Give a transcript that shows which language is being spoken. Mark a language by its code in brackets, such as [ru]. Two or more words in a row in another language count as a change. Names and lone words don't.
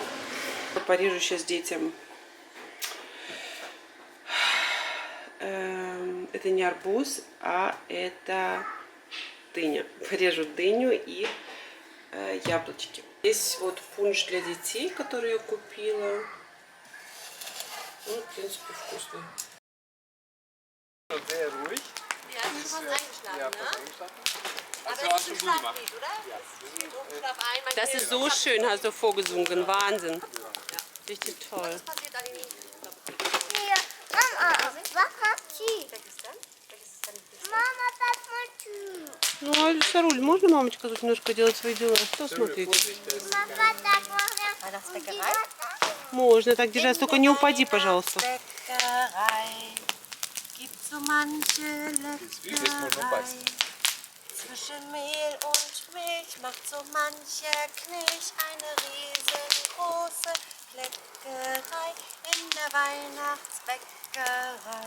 [ru] Порежу сейчас детям. Это не арбуз, а это дыня. Порежу дыню и яблочки. Здесь вот пунш для детей, который я купила. Ну, в принципе, вкусный. [de] Sehr ruhig. Ja, hast du schon eingeschlafen, Ja, ne? fast eingeschlafen. Aber Hast du das auch ist schon ein gut gemacht? Schlaflied, oder? Ja. Auf einmal Das ist so schön, hast du vorgesungen. Wahnsinn. Richtig toll. Was passiert an den Mama, was hat sie? Welches dann? Welches ist dann? Mama, was macht [ru] Ну, а Саруль, можно мамочка тут немножко делать свои дела? Что смотреть? [de] Papa, sag mal, Weihnachtsbäckerei. [ru] Можно так держать, только не упади, пожалуйста. [de] Bäckerei gibt so manche Leckerei. Zwischen Mehl und Milch macht so mancher Knilch eine riesengroße Leckerei in der Weihnachtsbäckerei.